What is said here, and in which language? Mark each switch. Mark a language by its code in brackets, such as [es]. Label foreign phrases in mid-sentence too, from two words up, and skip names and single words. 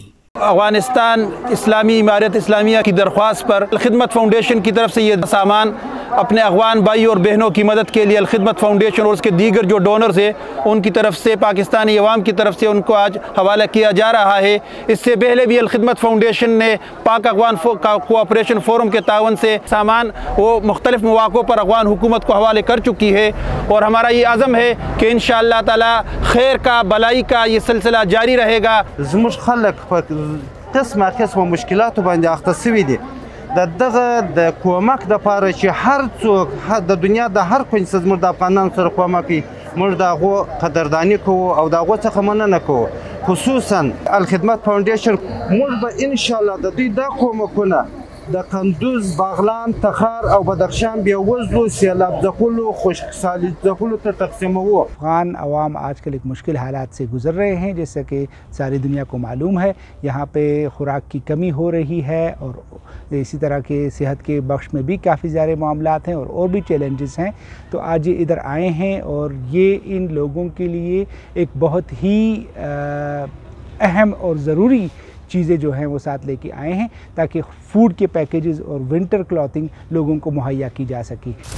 [ur] افغانستان اسلامی امارت اسلامیہ کی درخواست پر الخدمت فاؤنڈیشن کی طرف سے یہ سامان اپنے افغان بھائی اور بہنوں کی مدد کے لیے الخدمت فاؤنڈیشن اور اس کے دیگر جو ڈونرز ہیں ان کی طرف سے، پاکستانی عوام کی طرف سے ان کو آج حوالہ کیا جا رہا ہے۔ اس سے پہلے بھی الخدمت فاؤنڈیشن نے پاک افغان کوآپریشن فورم کے تعاون سے سامان وہ مختلف مواقعوں پر افغان حکومت کو حوالے کر چکی ہے، اور ہمارا یہ عزم ہے کہ [ar] انشاءاللہ تعالی [ur] خیر کا، بلائی کا یہ سلسلہ جاری رہے گا۔ [ps] زموږ خلک په قسمه مشکلاتو باندې اخته شوي دي، د کومک دپاره چې هر څوک د دنیا د هر کونج څخه زموږ د افغانانو سره کومک کوي، موږ د هغو قدرداني کوو او د هغو څخه مننه کوو. خصوصا الخدمت فاؤنډیشن موږ به انشاءالله د دوی دا کومکونه د قندوز، باغلان، تخار او بدخشان بیوزلو، سیلاب زخولو، خشک سالی زخولو ته تقسیموو. [ur] افغان عوام آج کل ایک مشکل حالات سے گزر رہے ہیں، جیسا کہ ساری دنیا کو معلوم ہے۔ یہاں پہ خوراک کی کمی ہو رہی ہے اور اسی طرح کے صحت کے بخش میں بھی کافی سارے معاملات ہیں اور بھی چیلنجز ہیں۔ تو آج یہ ادھر آئے ہیں اور یہ ان لوگوں کے لیے ایک بہت ہی اہم اور ضروری چیزیں جو ہیں وہ ساتھ لے کے آئے ہیں تاکہ فوڈ کے پیکیجز اور [en] winter clothing [ur] لوگوں کو مہیا کی جا سکی۔